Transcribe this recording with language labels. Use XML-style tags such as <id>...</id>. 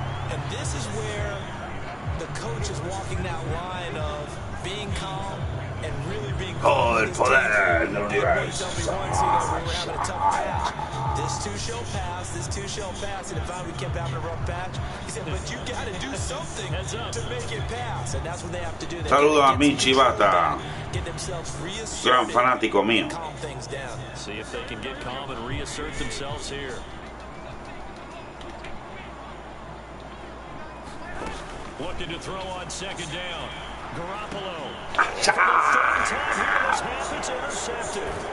<en>And this is where the coach is walking that line of being calm and really being calm.</en> <es>El poder del universo.</es> <en>This too shall pass, this too shall pass. And if we kept having a rough patch, he said, but you got to do something to make it pass. And that's what they have to do.</en> <es>Saludos a mi Chivata, gran fanático mío.</es> <en>Calm things down. See if they can get calm and reassert themselves here. Looking to throw on 2nd down. Garoppolo. For the 3rd time here in this half, it's intercepted.</en>